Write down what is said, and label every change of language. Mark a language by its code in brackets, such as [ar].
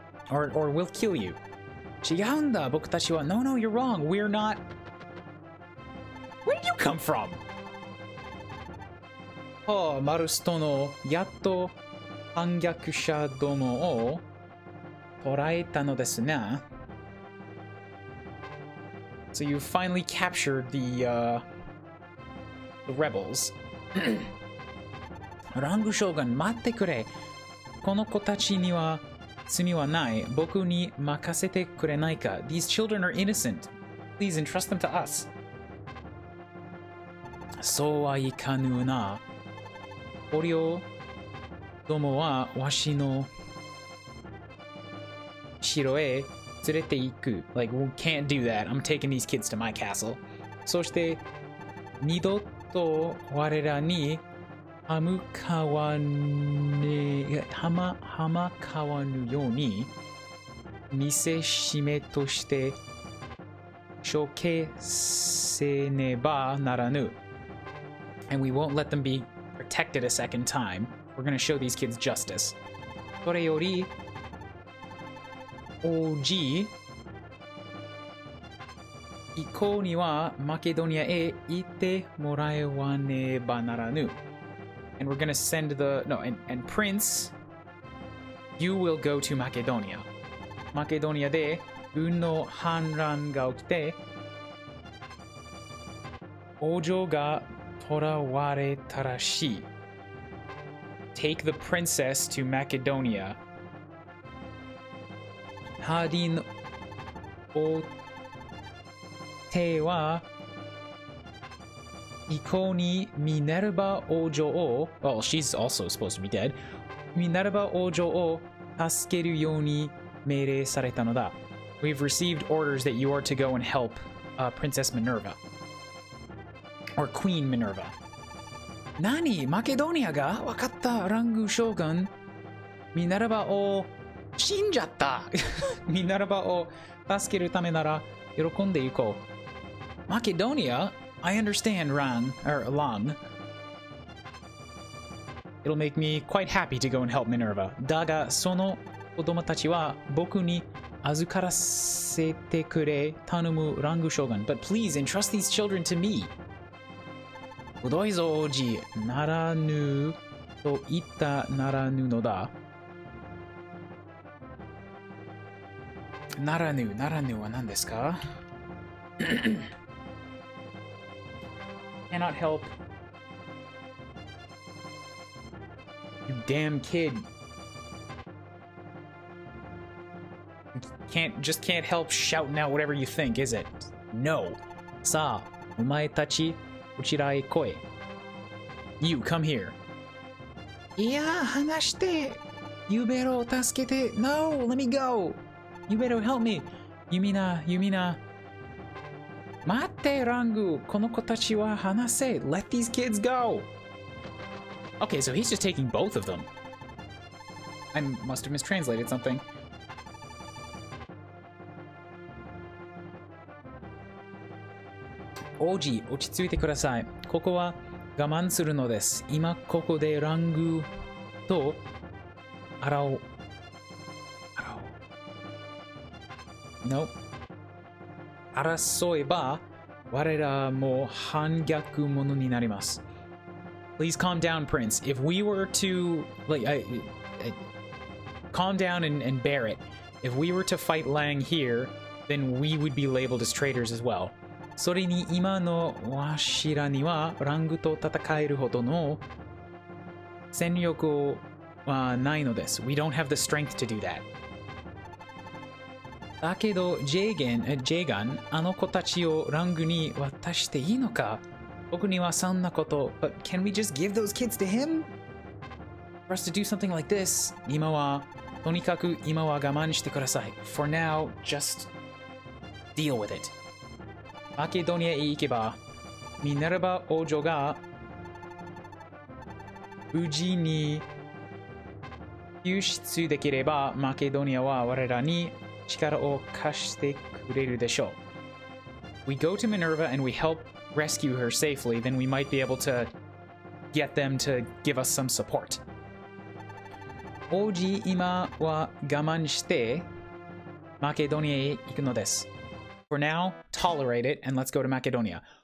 [en] Or we'll kill you. [ja] 違うんだ、僕たちは。 [en] No, no, you're wrong. We're not. Where did you come from? [ja] マルス殿、やっと反逆者どもを捕らえたのですね。 [en] So you finally captured the rebels. [ja] ラング将軍、待ってくれ。この子たちには罪はない。僕に任せてくれないか。 [en] These children are innocent. Please entrust them to us. [ja] そうはいかぬな。捕虜どもはわしの城へ連れて行く。 [en] Like, we can't do that. I'm taking these kids to my castle. [ja] そして二度と我らに歯向かわぬように見せしめとして処刑せねばならぬ。 [en] And we won't let them be protected a second time. We're gonna show these kids justice. [ja] それより王子以降にはマケドニアへ行ってもらえわねばならぬ。 [en] And we're gonna send and Prince, you will go to Macedonia. [ja] マケドニアで軍の反乱が起きて王女が捕らわれたらしい。 [en] Take the princess to Macedonia. [ja] ハーディン王帝は以降にミネルバ王女を [en] well, she's also supposed to be dead. [ja] ミネルバ王女を助けるように命令されたのだ。 [en] We've received orders that you are to go and help Princess Minerva. Or Queen Minerva. [ja] 何?マケドニアが? わかった、ラング将軍。ミネルバを死んじゃった。ミネルバを助けるためなら喜んでいこう。 [en] Macedonia? I understand, Lang. It'll make me quite happy to go and help Minerva. [ja] だが、その子供たちは僕に預からせてくれ、頼むラング将軍。 [en] But please entrust these children to me. [ja] くどいぞ王子、ならぬと言ったならぬのだ。ならぬは何ですか? [en] Cannot help. You damn kid. Just can't help shouting out whatever you think, is it? No. [ja] さあ、お前たち、こちらへ来い。 [en] You, come here. [ja] いや、話して。ユベロを助けて。 [en] No, let me go. ユベロ、help me. ユミナ。 [ja] 待って、ラング。この子たちは話せ。 [en] Let these kids go. Okay, so he's just taking both of them. I must have mistranslated something. [ja] 王子、落ち着いてください。ここは我慢するのです。今ここでラングと [en] No. [ja] 争えば我らも反逆者になります。 [en] Please calm down, Prince. If we were to calm down and bear it. If we were to fight Lang here, then we would be labeled as traitors as well. [ja] それに今のわしらにはラングと戦えるほどの戦力はないのです。 [en] We don't have the strength to do that. [ja] だけど、ジェガン、あの子たちをラングに渡していいのか？僕にはそんなこと。 [en] But can we just give those kids to him? For us to do something like this? [ja] とにかく今は我慢してください。 [en] For now, just deal with it. [ja] マケドニアへ行けば、ミネルヴァ王女が無事に救出できれば、マケドニアは我らに力を貸してくれるでしょう。 [en] We go to Minerva and we help rescue her safely, then we might be able to get them to give us some support. [ja] 王子今は我慢してマケドニアへ行くのです。 [en] For now, tolerate it and let's go to Macedonia.